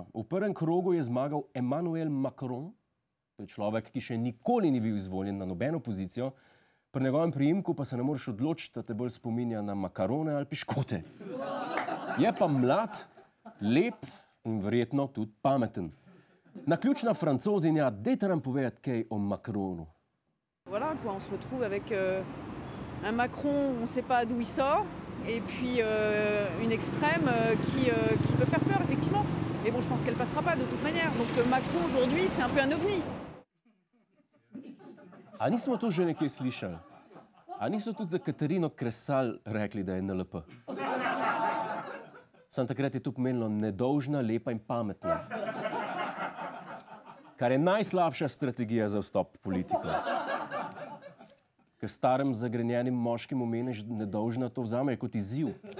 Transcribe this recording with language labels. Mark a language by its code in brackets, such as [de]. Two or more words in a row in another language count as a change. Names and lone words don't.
[sl] V prvem krogu je zmagal Emmanuel Macron. To je človek, ki še nikoli ni bil izvoljen na nobeno pozicijo. Pri njegovem priimku pa se ne moreš odločiti, da te bolj spominja na makarone ali piškote. Je pa mlad, lep in verjetno tudi pameten. Naključna Francozinja, dajte nam povedati kaj o Macronu. [fr] Voilà, quoi, on se retrouve avec un Macron, on ne sait pas d'où il sort, et puis une extrême qui peut faire peur, effectivement. Mais bon, je pense qu'elle ne passera pas de toute manière. Donc Macron, aujourd'hui, c'est un peu un ovni. [sl] A nismo to že nekaj slišali? A niso tudi za Katarino Kresal rekli, da je NLP? Sam takrat je to pomenilo nedolžna, lepa in pametna. Kar je najslabša strategija za vstop v politiko. Ker starem zagrenjenim moškim omeniš nedolžna, to vzame kot izziv.